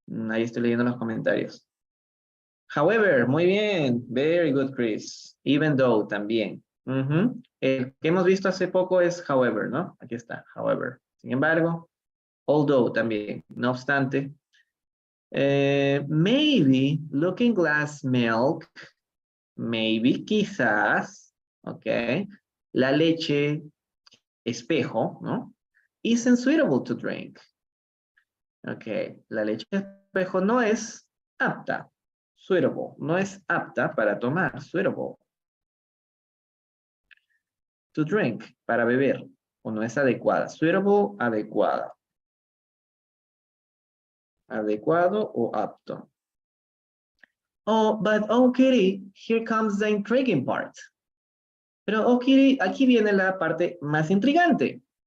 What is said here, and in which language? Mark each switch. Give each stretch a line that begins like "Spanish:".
Spanish: Ahí estoy leyendo los comentarios. However, muy bien.
English: Very good, Chris.
Spanish: Even though, también. El que hemos visto hace poco es however, ¿no? Aquí está, however. Sin embargo, although también. No obstante.
English: Maybe looking glass milk.
Spanish: Maybe, quizás. Ok. La leche espejo, ¿no?
English: Isn't suitable to drink.
Spanish: Ok. La leche espejo no es apta. Suitable. No es apta para tomar. Suitable.
English: To drink.
Spanish: Para beber. O no es adecuada. Suitable, adecuada. Adecuado o apto.
English: Oh, but oh, Kitty, here comes the intriguing part.
Spanish: Pero, oh, Kitty, aquí viene la parte más intrigante.